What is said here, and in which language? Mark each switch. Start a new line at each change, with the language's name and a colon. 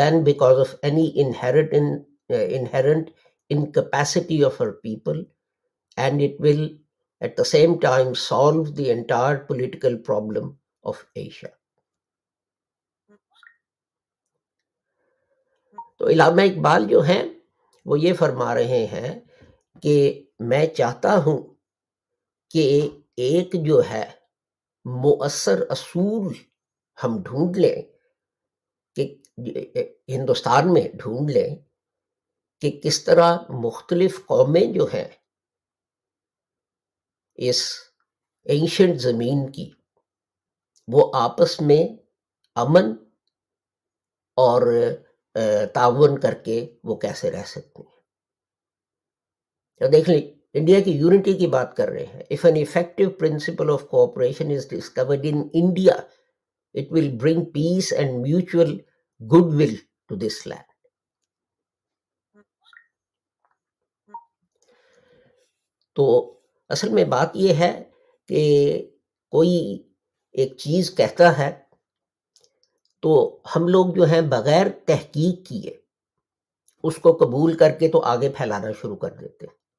English: because of any inherent incapacity of her people, and it will at the same time solve the entire political problem of Asia.
Urdu: تو علامہ اقبال جو ہیں وہ یہ فرما رہے ہیں کہ میں چاہتا ہوں کہ ایک جو ہے مؤثر اصول ہم ڈھونڈ لیں، کہ ہندوستان میں ڈھونڈ لیں کہ کس طرح مختلف قومیں جو ہیں اس اینشنٹ زمین کی وہ آپس میں امن اور تعاون کر کے وہ کیسے رہ سکتے ہیں. تو دیکھ لیں انڈیا کی یونٹی کی بات کر رہے ہیں.
English: If an effective principle of cooperation is discovered in India, it will bring peace and mutual goodwill to this land.
Urdu: تو اصل میں بات یہ ہے کہ کوئی ایک چیز کہتا ہے تو ہم لوگ جو ہیں بغیر تحقیق کیے اس کو قبول کر کے تو آگے پھیلانا شروع کر دیتے ہیں.